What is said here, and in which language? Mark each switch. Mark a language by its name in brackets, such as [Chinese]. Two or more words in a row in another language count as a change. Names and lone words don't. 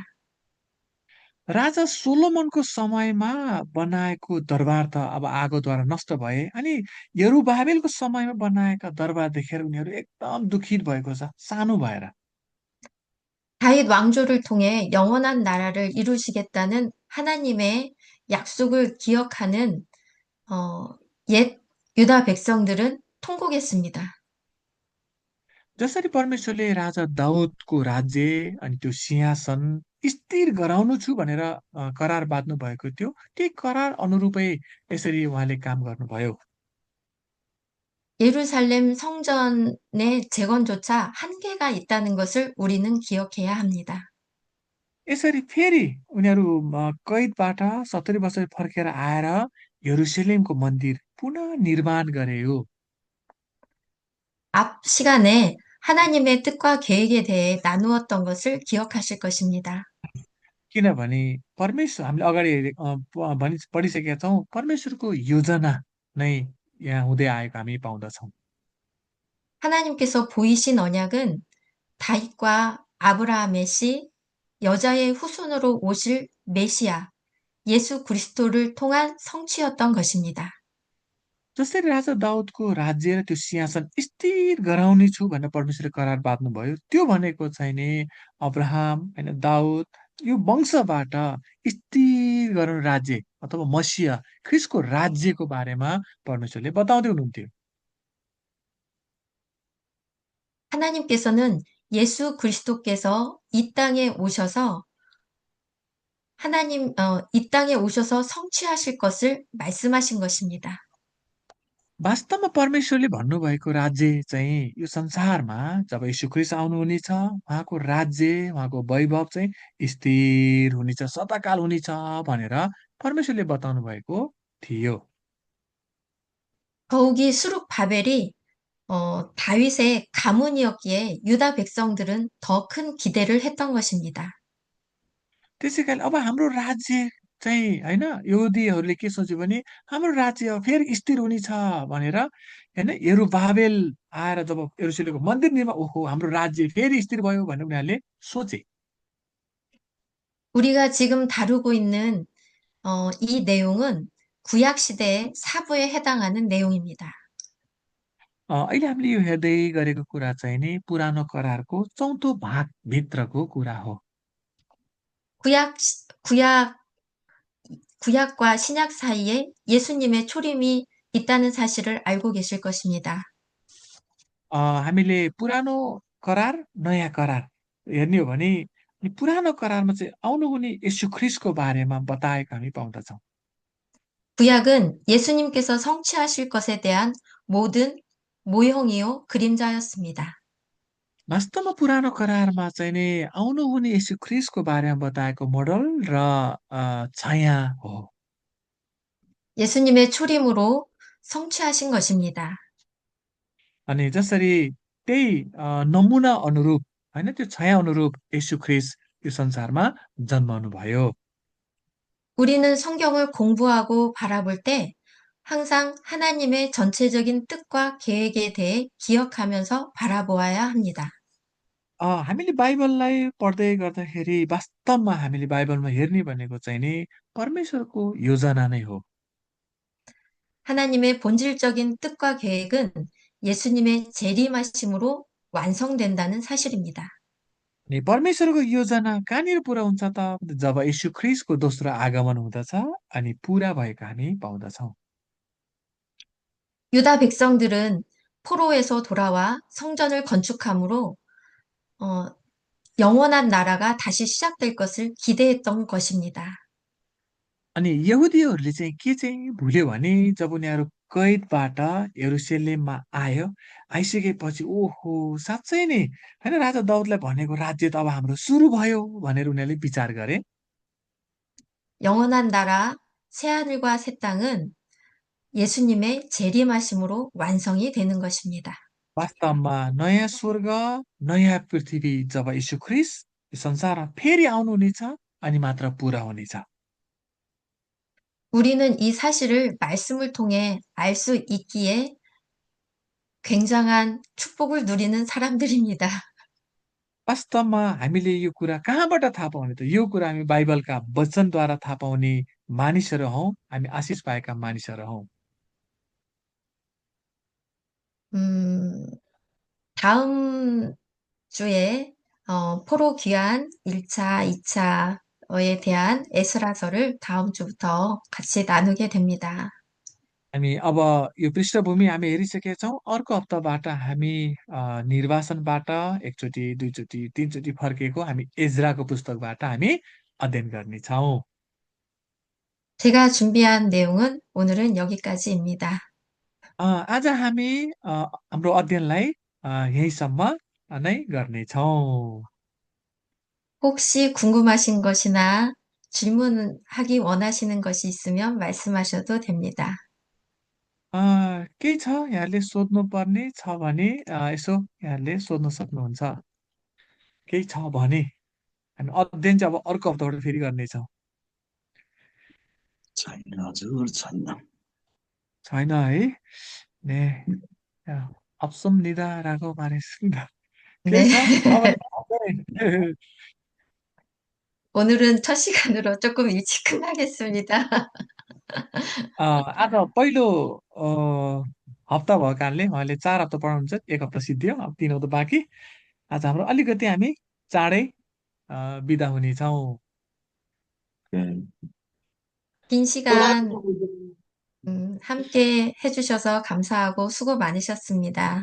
[Nepali] राजा सोलोमनको समयमा बनाएको दरबार त अब आगोद्वारा नष्ट भए। अनि यरुबाबेलको समयमा बनाएका दरबार देखेर उनीहरू एकदम दुखित भएको छ सानो भएर। [Korean] 다윗 왕조를 통해 영원한 나라를 이루시겠다는 하나님의 약속을 기억하는 어, 옛 유다 백성들은 통곡했습니다. [Nepali] जसरी परमेश्वरले राजा दाउदको राज्य अनि त्यो सिंहासन स्थिर गराउनु छु भनेर करार बाँध्नु भएको थियो त्यही करार अनुरूपै यसरी उहाँले काम गर्नुभयो। [Korean] 예루살렘 성전의 재건조차 한계가 있다는 것을 우리는 기억해야 합니다. [Nepali] यसरी फेरि उनीहरू कैदबाट 70 वर्ष फर्केर आएर यरुसलेमको मन्दिर पुनः निर्माण गरे हो। [Korean] 앞 시간에 하나님의 뜻과 계획에 대해 나누었던 것을 기억하실 것입니다. [Nepali] किनभने परमेश्वर हामीले अगाडि पढिसकेका छौँ परमेश्वरको योजना नै यहाँ हुँदै आएको हामी पाउँदछौँ। [Korean] 하나님께서 보이신 언약은 다윗과 아브라함의 씨, 여자의 후손으로 오실 메시아, 예수 그리스도를 통한 성취였던 것입니다. [Nepali] जसरी राजा दाउदको राज्य र त्यो सिंहासन स्थिर गराउने छु भनेर परमेश्वरले करार बाँध्नुभयो त्यो भनेको चाहिँ नि अब्राहम होइन दाउद यो वंशबाट स्थिर गराउने राज्य अथवा मसिह ख्रिस्टको राज्यको बारेमा परमेश्वरले बताउँदै हुनुहुन्थ्यो। [Korean] 하나님께서는 예수 그리스도께서 이 땅에 오셔서 이 땅에 오셔서 성취하실 것을 말씀하신 것입니다. [Nepali] वास्तवमा परमेश्वरले भन्नुभएको राज्य चाहिँ यो संसारमा जब यीशु ख्रिस्ट आउनुहुनेछ उहाँको राज्य उहाँको वैभव चाहिँ स्थिर हुनेछ सदाकाल हुनेछ भनेर परमेश्वरले बताउनु भएको थियो। [Korean] 더욱이 수룹 바벨이 다윗의 가문이었기에 유다 백성들은 더 큰 기대를 했던 것입니다. [Nepali] त्यसै कारण अब हाम्रो राज्य चाहिँ होइन यहुदीहरूले के सोच्यो भने हाम्रो राज्य फेरि स्थिर हुनेछ भनेर होइन यरुबाबेल आएर जब यरुशलेमको मन्दिर निर्माण ओहो हाम्रो राज्य फेरि स्थिर भयो भनेर उनीहरूले सोचे [Korean] 우리가 지금 다루고 있는 이 내용은 구약 시대의 사부에 해당하는 내용입니다. [Nepali] अहिले हामीले यो हेर्दै गरेको कुरा चाहिँ नि पुरानो करारको चौथो भागभित्रको कुरा हो [Korean] 구약 구약과 신약 사이에 예수님의 초림이 있다는 사실을 알고 계실 것입니다. [Nepali] हामीले पुरानो करार नयाँ करार हेर्ने हो भने अनि पुरानो करारमा चाहिँ आउनुहुने यीशु ख्रिस्टको बारेमा बताएको हामी पाउँदछौँ [Korean] 구약은 예수님께서 성취하실 것에 대한 모든 모형이요 그림자였습니다. [Nepali] वास्तवमा पुरानो करारमा चाहिँ नि आउनुहुने यीशु ख्रिस्टको बारेमा बताएको मोडल र छाया हो [Korean] 예수님의 초림으로 성취하신 것입니다. [Nepali] अनि जसरी त्यही नमुना अनुरूप होइन त्यो छाया अनुरूप यीशु ख्रिस्ट यो संसारमा जन्मनु भयो [Korean] 우리는 성경을 공부하고 바라볼 때 항상 하나님의 전체적인 뜻과 계획에 대해 기억하면서 바라보아야 합니다. [Nepali] हामीले बाइबललाई पढ्दै गर्दाखेरि वास्तवमा हामीले बाइबलमा हेर्ने भनेको चाहिँ नि परमेश्वरको योजना नै हो [Korean] 하나님의 본질적인 뜻과 계획은 예수님의 재림하심으로 완성된다는 사실입니다. [Nepali] अनि परमेश्वरको योजना कहाँनिर पुरा हुन्छ त जब यीशु ख्रिस्टको दोस्रो आगमन हुँदछ अनि पुरा भएको हामी पाउँदछौँ [Korean] 유다 백성들은 포로에서 돌아와 성전을 건축함으로 어, 영원한 나라가 다시 시작될 것을 기대했던 것입니다. [Nepali] अनि यहुदीहरूले चाहिँ के चाहिँ भुल्यो भने जब उनीहरू कैदबाट यरुशलेममा आइसकेपछि ओहो साँच्चै नै होइन राजा दाउदलाई भनेको राज्य त अब हाम्रो सुरु भयो भनेर उनीहरूले विचार गरे [Korean] 영원한 나라 새하늘과 새 땅은 예수님의 재림하심으로 완성이 되는 것입니다. [Nepali] वास्तवमा नयाँ स्वर्ग नयाँ पृथ्वी जब यीशु ख्रिस्ट यो संसारमा फेरि आउनुहुनेछ अनि मात्र पुरा हुनेछ [Korean] 우리는 이 사실을 말씀을 통해 알 수 있기에 굉장한 축복을 누리는 사람들입니다. [Nepali] वास्तवमा हामीले यो कुरा कहाँबाट थाहा पाउने त यो कुरा हामी बाइबलका वचनद्वारा थाहा पाउने मानिसहरू हौँ हामी आशिष पाएका मानिसहरू हौँ [Korean] 음, 다음 주에 포로 귀환 1차, 2차에 대한 에스라서를 다음 주부터 같이 나누게 됩니다. [Nepali] हामी अब यो पृष्ठभूमि हामी हेरिसकेका छौँ अर्को हप्ताबाट हामी निर्वासनबाट एकचोटि दुईचोटि तीनचोटि फर्केको हामी एजराको पुस्तकबाट हामी अध्ययन गर्नेछौँ [Korean] 제가 준비한 내용은 오늘은 여기까지입니다. [Nepali] आज हामी हाम्रो अध्ययनलाई यहीँसम्म नै गर्नेछौँ [Korean] 혹시 궁금하신 것이나 질문하기 원하시는 것이 있으면 말씀하셔도 됩니다. [Nepali] केही छ यहाँले सोध्नुपर्ने छ भने यसो यहाँले सोध्न सक्नुहुन्छ केही छ भने हामी अध्ययन चाहिँ अब अर्को हप्ताबाट फेरि गर्नेछौँ छैन हजुर छैन छैन है ने [Korean] 없습니다라고 말했습니다. 네, [Nepali] केही छ भने [Korean] 오늘은 첫 시간으로 조금 일찍 끝나겠습니다. [Nepali] आज पहिलो हप्ता भएको कारणले उहाँले 4 हप्ता पढाउनुहुन्छ 1 हप्ता सिद्धियो अब 3 हप्ता बाँकी आज हाम्रो अलिकति हामी चाँडै बिदा हुनेछौँ [Korean] 긴 시간 함께 해주셔서 감사하고 수고 많으셨습니다.